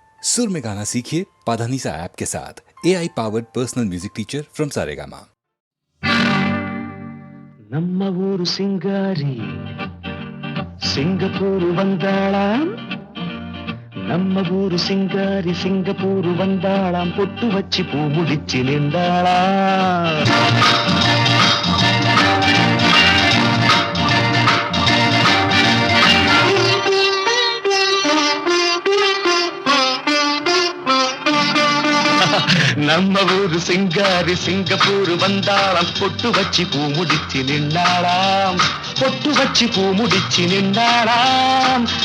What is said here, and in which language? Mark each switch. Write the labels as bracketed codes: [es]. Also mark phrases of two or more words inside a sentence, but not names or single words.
[hi] सुर में गाना सीखिए पाधानीसा ऐप के साथ। [en] AI powered personal music teacher from Saregama. [ta] நம்ம ஊரு சிங்காரி சிங்கப்பூரு வந்தாளாம் நம்ம ஊரு சிங்காரி சிங்கப்பூரு வந்தாளாம் பொட்டு வச்சு பூ முடிச்சு நின்றாளாம் நம்ம ஊரு சிங்காரி சிங்கப்பூரு வந்தாளாம் பொட்டு வச்சு பூ முடிச்சு நின்றாளாம் பொட்டு வச்சு பூ முடிச்சு நின்றாளாம்